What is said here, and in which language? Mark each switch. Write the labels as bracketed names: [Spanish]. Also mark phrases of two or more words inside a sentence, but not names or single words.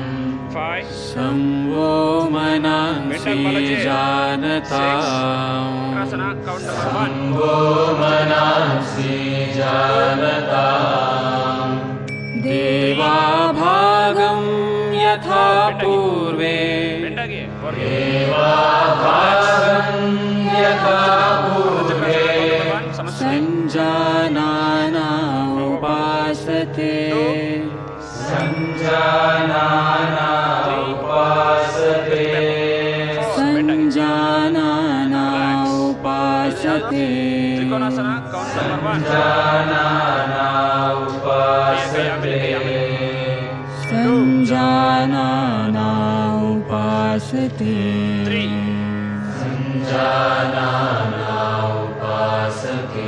[Sanskrit] ಸಂವೋ ಮನಾಂಸಿ ಜಾನತಾಂ ಸಂವೋ ಮನಾಂಸಿ ಜಾನತಾಂ ದೇವಾಭಾಗಂ ಯಥಾ ಪೂರ್ವೇ ದೇವಾಭಾಗಂ ಯಥಾ ಪೂರ್ವೇ ಸಂಜಾನಾನಾ ಉಪಾಸತೆ ಸಂಜಾನಾನಾ ಉಪಾಸತೆ ಸಂಜಾನಾನಾ ಉಪಾಸತೆ ಸಂಜಾನಾನಾ ಉಪಾಸತೆ ಸಂಜಾನಾನಾ ಉಪಾಸತೆ ಸಂಜಾನಾನಾ ಉಪಾಸತೆ